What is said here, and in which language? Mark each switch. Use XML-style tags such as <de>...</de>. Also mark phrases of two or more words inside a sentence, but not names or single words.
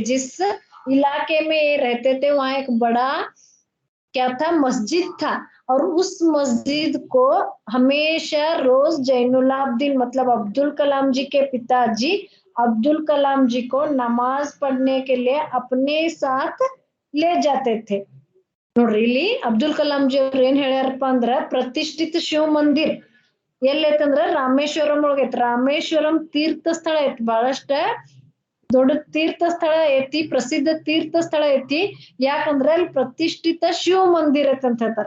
<hi>जिस इलाके में ये रहते थे वहां एक बड़ा क्या था, मस्जिद था। और उस मस्जिद को हमेशा रोज जैनुलाब्दीन मतलब अब्दुल कलाम जी के पिताजी अब्दुल कलाम जी को नमाज पढ़ने के लिए अपने साथ ले जाते थे।</hi> <kn>ನೋಡ್ರಿ ಇಲ್ಲಿ ಅಬ್ದುಲ್ ಕಲಾಂ ಜಿ ಅವ್ರು ಏನ್ ಹೇಳ್ಯಾರಪ್ಪ ಅಂದ್ರ, ಪ್ರತಿಷ್ಠಿತ ಶಿವ ಮಂದಿರ್ ಎಲ್ಲೈತಂದ್ರ ರಾಮೇಶ್ವರಂ ಒಳಗೈತಿ. ರಾಮೇಶ್ವರಂ ತೀರ್ಥ ಸ್ಥಳ ಐತಿ, ಬಹಳಷ್ಟ ದೊಡ್ಡ ತೀರ್ಥ ಸ್ಥಳ ಐತಿ, ಪ್ರಸಿದ್ಧ ತೀರ್ಥ ಸ್ಥಳ ಐತಿ. ಯಾಕಂದ್ರೆ ಅಲ್ಲಿ ಪ್ರತಿಷ್ಠಿತ ಶಿವ ಮಂದಿರ ಅಂತ ಹೇಳ್ತಾರ.</kn>